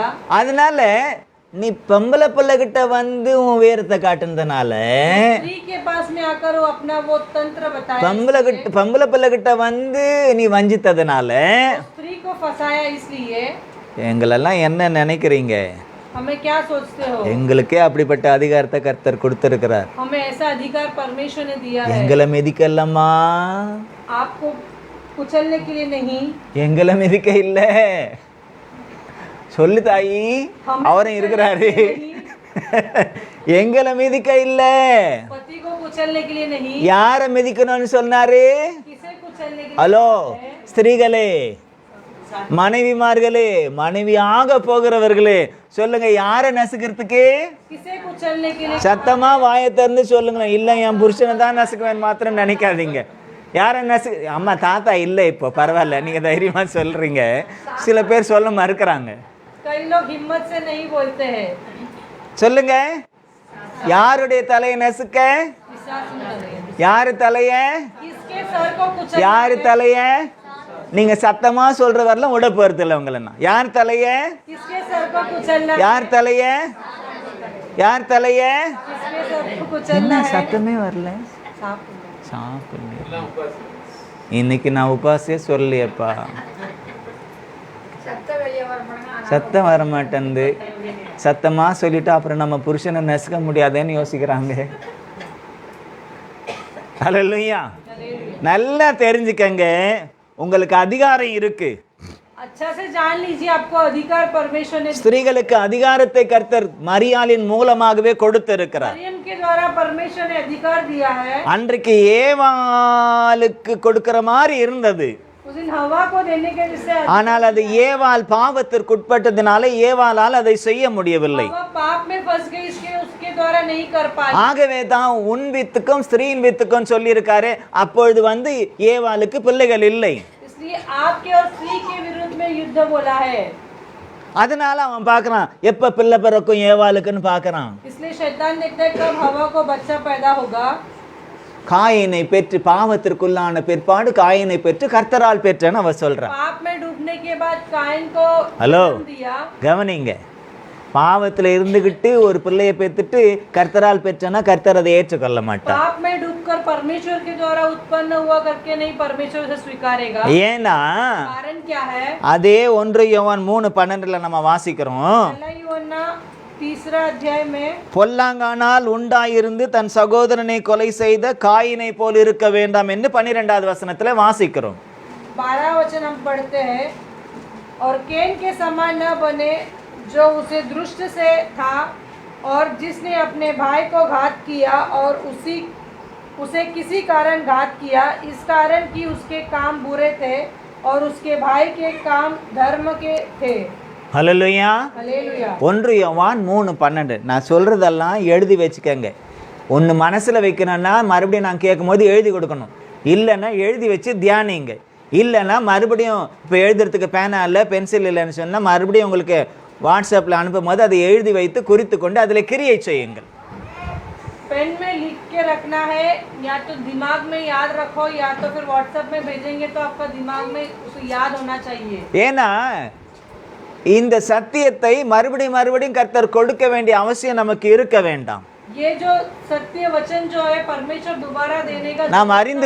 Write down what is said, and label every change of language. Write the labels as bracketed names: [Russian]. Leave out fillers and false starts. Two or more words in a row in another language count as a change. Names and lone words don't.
[Tamil] அதனால நீ பொம்பளை பிள்ளை கிட்ட வந்து உன் உயரத்தை காட்டுனதுனால, [Hindi] स्त्री के पास में आकर वो अपना वो तंत्र बताया, [Tamil] பொம்பளை பிள்ளை கிட்ட வந்து நீ வஞ்சித்ததுனால, [Hindi] स्त्री को फंसाया। इसलिए [Tamil] எங்களெல்லாம் என்ன நினைக்கிறீங்க? [Hindi] हमें क्या सोचते हो? [Tamil] எங்களுக்கே அப்படிப்பட்ட அதிகாரத்தை கர்த்தர் கொடுத்திருக்கிறார். [Hindi] हमें ऐसा अधिकार परमेश्वर ने दिया है। [Tamil] எங்களை மிதிக்கலம்மா, [Hindi] आपको कुचलने के लिए नहीं, [Tamil] எங்களை மிதிக்க இல்ல. சொல்லு தாயி, அவரும் இருக்கிறாரு. எங்களை மிதிக்க இல்ல. [Hindi] पति को कुचलने के लिए नहीं, [Tamil] யார மிதிக்கணும்னு சொன்னாரு? [Hindi] किसे कुचलने के लिए? [Tamil] ஹலோ ஸ்திரீகளே, மனைவிமார்களே, மனைவியாக போகிறவர்களே, சொல்லுங்க, யார நசுக்கிறதுக்கு? [Hindi] किसे कुचलने के लिए? [Tamil] சத்தமா வாயை திறந்து சொல்லுங்களேன். இல்ல, என் புருஷனை தான் நசுக்குவேன் மாத்திரம் நினைக்காதீங்க. யார நசு அம்மா தாத்தா இல்லை, இப்போ பரவாயில்ல, நீங்க தைரியமா சொல்றீங்க. சில பேர் சொல்ல மறுக்கிறாங்க. [Hindi] कई लोग हिम्मत से नहीं बोलते हैं। [Tamil] சொல்லுங்க, யாருடைய தலையை நசுக்க? யாரு தலைய? [Hindi] किसके सर को कुचलना? [Tamil] யாரு தலைய? நீங்க சத்தமா சொல்ற வரலாம் விட போறது இல்லை உங்களை. யார் தலைய? [Hindi] किसके सर को कुचलना? [Tamil] யார் தலைய? யார் தலைய? [Hindi] किसके सर को कुचलना है? [Tamil] சத்தமே வரல. [Hindi] सांप। [Tamil] சாப்பிடல. இன்னைக்கு நான் உபாசே சொல்லலையப்பா, சத்தம் வர மாட்டேன்து. சத்தமா சொல்லிட்டு அப்புறம் நம்ம புருஷனை நசுக்க முடியாதேன்னு யோசிக்கிறாங்க. ஹல்லேலூயா. நல்லா தெரிஞ்சுக்கங்க, உங்களுக்கு அதிகாரம் இருக்கு. [Hindi] अच्छा से जान लीजिए, आपको अधिकार परमेश्वर ने [Tamil] ஸ்திரீகளுக்கு அதிகாரத்தை கர்த்தர் மரியாளின் மூலமாகவே கொடுத்திருக்கிறார். [Hindi] मरियम के द्वारा परमेश्वर ने अधिकार दिया है। [Tamil] அன்றைக்கு ஏவாளுக்கு கொடுக்கிற மாதிரி இருந்தது, [Hindi] उस दिन हवा को देने के जिससे [Tamil] ஆனால் அது ஏவாள் பாவத்திற்கு உட்பட்டதினால ஏவாளால் அதை செய்ய முடியவில்லை. [Hindi] हवा पाप में फंस गई, इसके उसके द्वारा नहीं कर पाई। [Tamil] ஆகவே தான் உன் வித்துக்கும் ஸ்திரீயின் வித்துக்கும் சொல்லியிருக்காரு. அப்பொழுது வந்து ஏவாளுக்கு பிள்ளைகள் இல்லை. [Hindi] इसलिए आपके और स्त्री के विरुद्ध में युद्ध बोला है। [Tamil] அதனால அவன் பார்க்கறான், எப்ப பிள்ளை பிறக்கும் ஏவாளுக்குன்னு பார்க்கறான். [Hindi] इसलिए शैतान देखता है कब हवा को बच्चा पैदा होगा। [Tamil] காயினை பெற்று பாவத்திற்குள்ளான பிற்பாடு காயினை பெற்று கர்த்தரால் பெற்றன்னு அவ சொல்றான். [Hindi] पाप में डूबने के बाद कायन को [Tamil] ஹலோ [Hindi] जन्म दिया। [Tamil] கவனிங்க, பாவத்துல இருந்துகிட்டு ஒரு பிள்ளையை பெற்றுட்டு கர்த்தரால் பெற்றனா கர்த்தர் அதை ஏற்றுக்கொள்ள மாட்டார். [Hindi] पाप में डूबकर परमेश्वर के द्वारा उत्पन्न हुआ करके नहीं परमेश्वर उसे स्वीकारेगा। [Tamil] ஏன்னா [Hindi] कारण क्या है? [Tamil] அதே 1 யோவான் 3:12 நம்ம வாசிக்கிறோம். [Hindi] पहला यूहन्ना 3 अध्याय में, [Tamil] பொல்லாங்கானால் உண்டாயிருந்து தன் சகோதரனை கொலை செய்த காயினை போல் இருக்க வேண்டாம் என்று 12வது வசனத்துல வாசிக்கிறோம். [Hindi] 12 वचन हम पढ़ते हैं, और कैन के समान न बने जो उसे दुष्ट से था और जिसने अपने भाई को घात किया, और उसे किसी कारण घात किया, इस कारण कि उसके काम बुरे थे और उसके भाई के काम धर्म के थे। [Tamil] ஹல்லேலூயா. [Hindi] हालेलुया। [Tamil] 1 யோவான் 3:12 நான் சொல்றதெல்லாம் எழுதி வச்சுக்கங்க. ஒன்று மனசுல வைக்கணும்னா மறுபடியும் நான் கேட்கும்போது எழுதி கொடுக்கணும், இல்லைன்னா எழுதி வச்சு தியானிங்க. இல்லைன்னா மறுபடியும் இப்போ எழுதுறதுக்கு பேனா இல்லை பென்சில் இல்லைன்னு சொன்னால் மறுபடியும் உங்களுக்கு வாட்ஸ்அப்பில் அனுப்பும் போது அதை எழுதி வைத்து குறித்து கொண்டு அதில் கிரியை செய்யுங்கள். [Hindi] पेन में लिख के रखना है, या तो दिमाग में याद रखो, या तो फिर व्हाट्सएप में भेजेंगे तो आपका दिमाग में उसे याद होना चाहिए। [Tamil] ஏன்னா இந்த சத்தியத்தை மறுபடியும் கர்த்தர் கொடுக்க வேண்டிய அவசியம் நமக்கு இருக்க வேண்டாம். [Hindi] ये जो सत्य वचन जो है परमेश्वर दोबारा देने का